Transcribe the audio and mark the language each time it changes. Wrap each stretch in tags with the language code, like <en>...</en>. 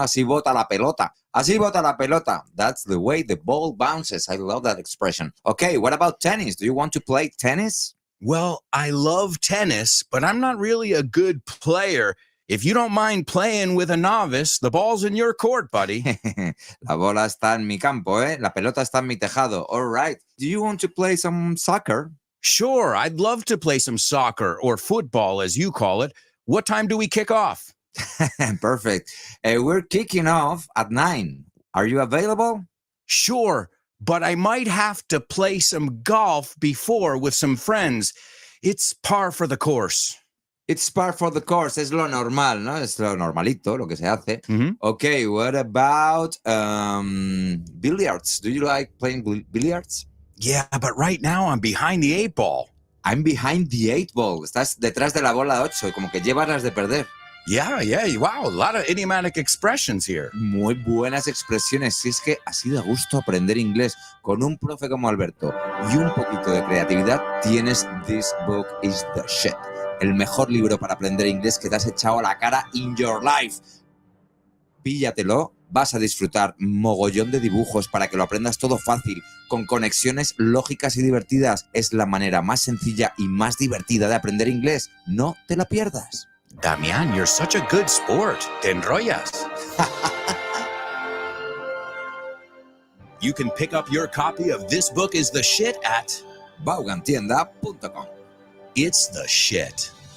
<es>Así bota la pelota. Así bota la pelota.</es> <en>That's the way the ball bounces. I love that expression. Okay, what about tennis? Do you want to play tennis? Well, I love tennis, but I'm not really a good player. If you don't mind playing with a novice, the ball's in your court, buddy.</en> <es>La bola está en mi campo, ¿eh? La pelota está en mi tejado.</es> <en>All right. Do you want to play some soccer? Sure, I'd love to play some soccer or football, as you call it. What time do we kick off? Perfect. We're kicking off at 9. Are you available? Sure, but I might have to play some golf before with some friends. It's par for the course. It's par for the course.</en> <es>Es lo normal, ¿no? Es lo normalito, lo que se hace. Mm-hmm.</es> <en>Okay, what about billiards? Do you like playing billiards? Yeah, but right now I'm behind the 8 ball. I'm behind the 8 ball.</en> <es>Estás detrás de la bola 8, como que llevas las de perder.</es> <en>Yeah, wow, a lot of idiomatic expressions here.</en> <es>Muy buenas expresiones. Si es que así da gusto aprender inglés con un profe como Alberto y un poquito de creatividad, tienes This Book is the Shit. El mejor libro para aprender inglés que te has echado a la cara</es> <en>in your life.</en> <es>Píllatelo, vas a disfrutar mogollón de dibujos para que lo aprendas todo fácil, con conexiones lógicas y divertidas. Es la manera más sencilla y más divertida de aprender inglés. No te la pierdas.</es> <en>Damian, you're such a good sport.</en> <es>Te enrollas.</es> <en>You can pick up your copy of This Book is the Shit at vaughantienda.com. It's the shit.</en>